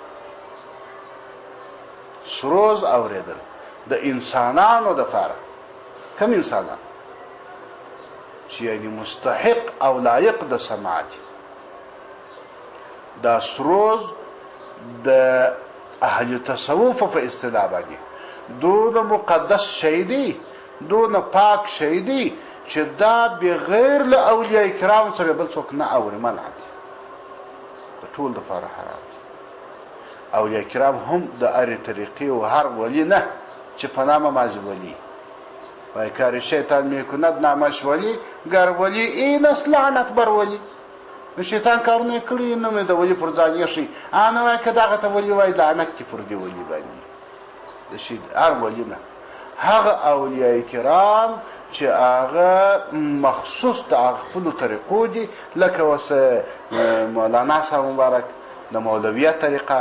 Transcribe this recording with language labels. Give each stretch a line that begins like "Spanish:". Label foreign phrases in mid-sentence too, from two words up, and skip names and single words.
Pashto: سروز اورېدل د انسانانو دپاره کم انسانان چې یعنی مستحق او لایق د سماع دي دا سروز د اهل تصوف په اصطلاح باندې دونه مقدس شی دی دونه پاک شی دی چې دا بغیر له اولیاء کرام سره بل څوک نه اوري منع دي د ټول دپاره حرام دي اولیاء کرام هم د هرې طریقې و هر ولی نه چې په نامه مازی ولی وای
Persian: کار شیطان میکند نامش ولی گر ولی این است لعنت بر ولی
Pashto: د شیطان کارونه یې کړي نه مې د ولي پر ځان ایښي نه وایه که دغه ته ولي وایي لعنت دې پر دې ولي باندې د هر ولي نه هغه اولیاء کرام چې هغه مخصوص د هغه خپلو طریقو دي لکه اوس مولانا صاحب مبارک د مولویه طریقه